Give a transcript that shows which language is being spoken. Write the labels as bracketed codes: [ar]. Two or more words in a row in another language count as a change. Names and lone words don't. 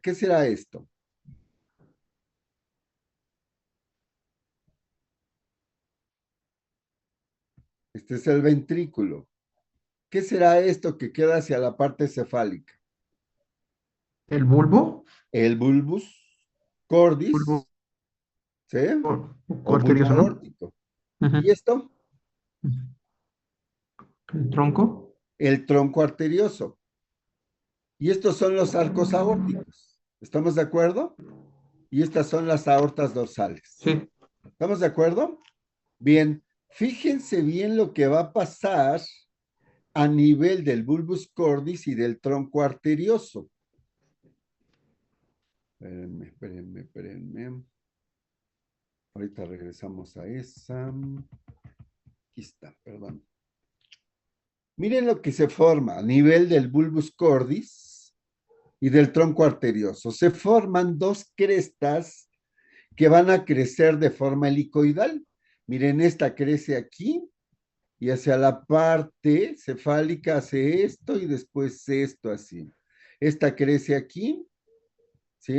[es] ¿Qué será esto? Este es el ventrículo. ¿Qué será esto que queda hacia la parte cefálica? El bulbo, El bulbus bulbo cordis, ¿sí? O bulbo arterioso, ¿no? aórtico. ¿Y Ujú. esto? El tronco, El tronco arterioso. Y estos son los arcos aórticos. ¿Estamos de acuerdo? Y estas son las aortas dorsales. sí. ¿Estamos de acuerdo? Bien, fíjense bien lo que va a pasar a nivel del [la] bulbus cordis [es] y del tronco arterioso. Espérenme. Ahorita regresamos a esa. Aquí está, perdón. Miren lo que se forma a nivel del [la] bulbus cordis [es] y del tronco arterioso. Se forman dos crestas que van a crecer de forma helicoidal. Miren, esta crece aquí y hacia la parte cefálica hace esto y después esto así. Esta crece aquí, ¿sí?